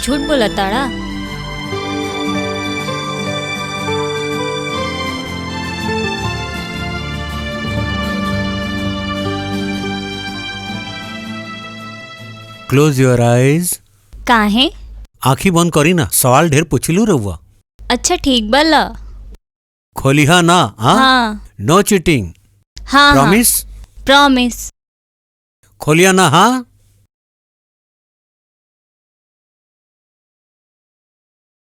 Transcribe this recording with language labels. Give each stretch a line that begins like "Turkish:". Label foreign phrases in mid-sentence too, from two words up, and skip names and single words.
Bhojpuri: झूठ बोला ताड़ा।
English: Close your eyes.
Bhojpuri: काहे? आँखी बंद करी ना, सवाल ढेर पूछलू रहुआ। अच्छा ठीक बला। खोलिहा ना? हाँ।
English: No cheating.
Bhojpuri: हाँ। प्रॉमिस? प्रॉमिस। खोलिया ना? हाँ।